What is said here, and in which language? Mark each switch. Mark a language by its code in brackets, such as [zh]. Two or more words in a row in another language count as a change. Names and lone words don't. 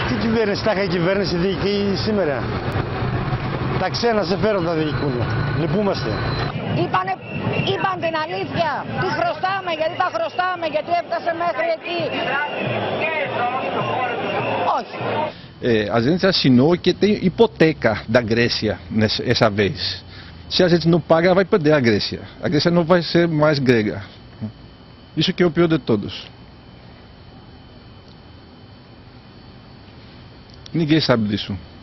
[el] κυβέρνηση, τα κυβέρνηση διοικεί σήμερα. Τα ξένα συμφέροντα διοικούν. Λυπούμαστε. Είπαν την αλήθεια. Τι χρωστάμε, γιατί τα χρωστάμε, γιατί έφτασε μέχρι εκεί. Όχι. [pt] A gente assinou que tem hipoteca da Grécia essa vez. Se a gente não paga, vai perder a Grécia. A Grécia não vai ser mais grega. Isso que é o pior de todos. Ninguém sabe disso.